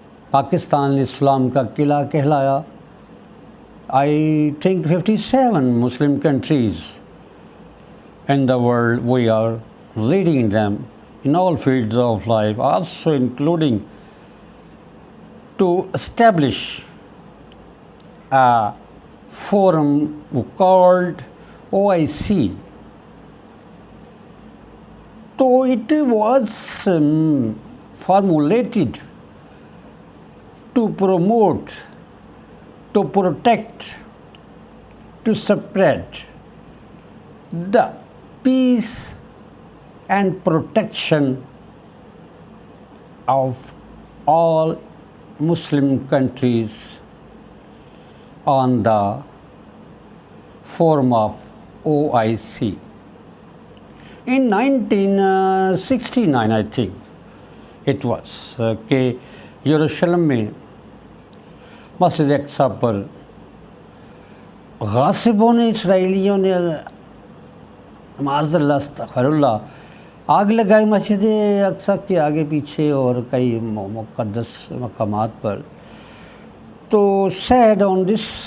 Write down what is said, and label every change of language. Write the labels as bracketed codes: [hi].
[ur] پاکستان اسلام کا قلعہ کہلایا۔ [en] I think 57 Muslim countries in the world, we are leading them in all fields of life, also including to establish a forum called OIC. So it was formulated to promote, to protect, to spread the peace and protection of all Muslim countries on the forum of OIC. In 1969 I think it was [ur] کہ یروشلم میں مسجد اقصیٰ پر غاصبوں نے، اسرائیلیوں نے معاذ اللہ استغفر اللہ آگ لگائی مسجد اقصیٰ کے آگے پیچھے اور کئی مقدس مقامات پر۔ تو [en] said on this,